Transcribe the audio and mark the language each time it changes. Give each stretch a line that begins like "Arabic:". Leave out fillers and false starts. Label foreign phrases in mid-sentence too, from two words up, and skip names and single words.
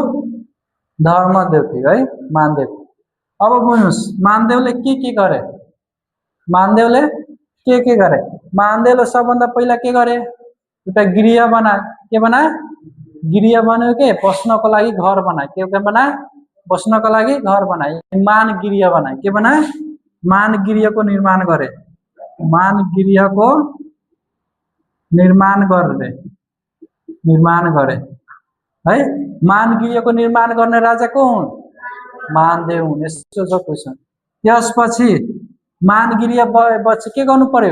Nepali: धर्मदेव थियो है मानदेव। अब बुझ्नुस् मानदेवले के गरे? मानदेवले के गरे? मानदेवले सबभन्दा पहिला के गरे? एउटा गृह बनाए। के बनाए? गृह बन्यो के? बस्नको लागि घर बनाए। के बनाए? बस्नको लागि घर बनाए। मान गृह बनाए। के बनाए? मान गृहको निर्माण गरे। मान गृहको निर्माण गरे है। मान गृहको निर्माण गर्ने राजा को हुन्? मानदेव हुन्। यस्तो छ क्वेशन। त्यसपछि मान गृह भएपछि के गर्नु पर्यो?